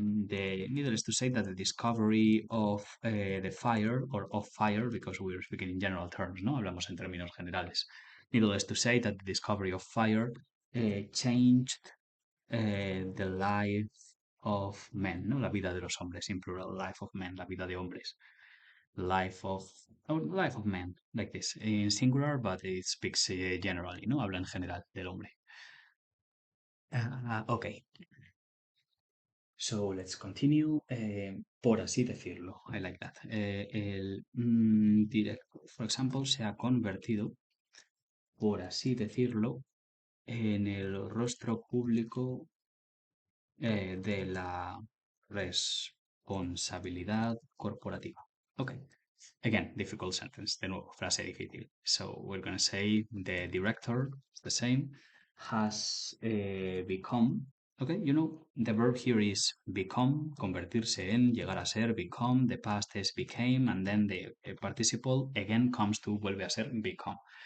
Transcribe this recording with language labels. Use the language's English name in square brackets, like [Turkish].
[English] needless to say that the discovery of the fire, or of fire, because we're speaking in general terms, ¿no? [Spanish] Hablamos en términos generales. [English] Needless to say that the discovery of fire changed the life of men, ¿no? [Spanish] La vida de los hombres, [English] in plural, life of men, [Spanish] la vida de hombres. [English] Life of, life of men, like this, in singular, but it speaks generally, ¿no? [Spanish] Habla en general del hombre. [English] Okay. So let's continue. [Spanish] Por así decirlo, [English] I like that. [Spanish] El director, [English] for example, [Spanish] se ha convertido, por así decirlo, en el rostro público de la responsabilidad corporativa. [English] Okay. Again, difficult sentence. [Spanish] De nuevo, frase difícil. [English] So we're going to say the director, it's the same, has become. Okay, you know, the verb here is become, [Spanish] convertirse en, llegar a ser, [English] become. The past is became, and then the participle again comes to [Spanish] vuelve a ser, [English] become.